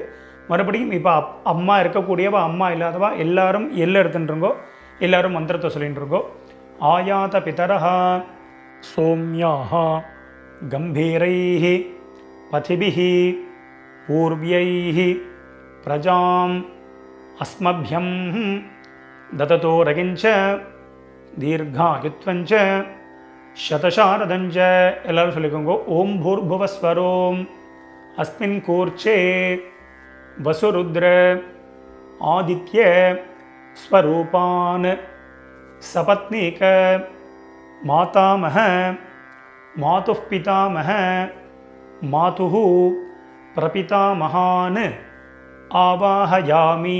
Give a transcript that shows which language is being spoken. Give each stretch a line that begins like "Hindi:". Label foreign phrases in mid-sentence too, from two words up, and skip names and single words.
Tamil: மறுபடியும் இப்போ அம்மா இருக்கக்கூடியவா அம்மா இல்லாதவா எல்லாரும் எல்லை எடுத்துட்டுருங்கோ. எல்லாரும் மந்திரத்தை சொல்லிட்டுருங்கோ.
Sanskrit: आयात पितरः सौम्याः गम्भीरैः पथिभिः पूर्व्यैः प्रजाम् अस्मभ्यं ददतो रगिञ्च दीर्घायुत्वञ्च शतशारदञ्च.
Tamil: எல்லாரும் சொல்லிக்கோங்க.
Sanskrit: ॐ भूर्भुवस्सुवरोम् अस्मिन् कूर्चे वसुरुद्र आदित्य स्वरूपान् सपत्नीक मातामह मातुः पितामह मातुः प्रपितामहान् आवाहयामि.